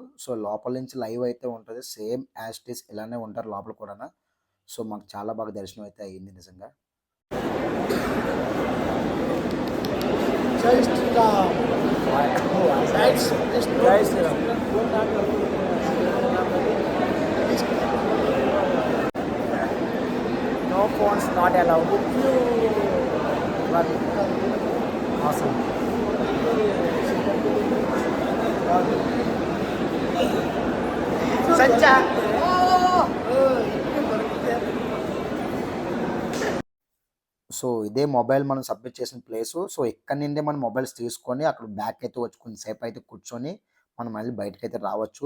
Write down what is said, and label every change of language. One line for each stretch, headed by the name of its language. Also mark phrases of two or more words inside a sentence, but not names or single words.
Telugu: సో లోపల నుంచి లైవ్ అయితే ఉంటది.
English: same as it is
Telugu: ఇలానే ఉంటారు లోపల కూడాను. సో మాకు చాలా బాగా దర్శనం అయితే అయ్యింది నిజంగా.
Hindi: जय श्री राम। जय श्री राम।
English: No phones not allowed. Awesome. Sancha.
Telugu: సో ఇదే మొబైల్ మనం సబ్మిట్ చేసిన ప్లేసు. సో ఇక్కడి నుండే మనం మొబైల్స్ తీసుకొని అక్కడ బ్యాక్ అయితే వచ్చి కొంచెంసేపు అయితే కూర్చొని మనం మళ్ళీ బయటకైతే రావచ్చు.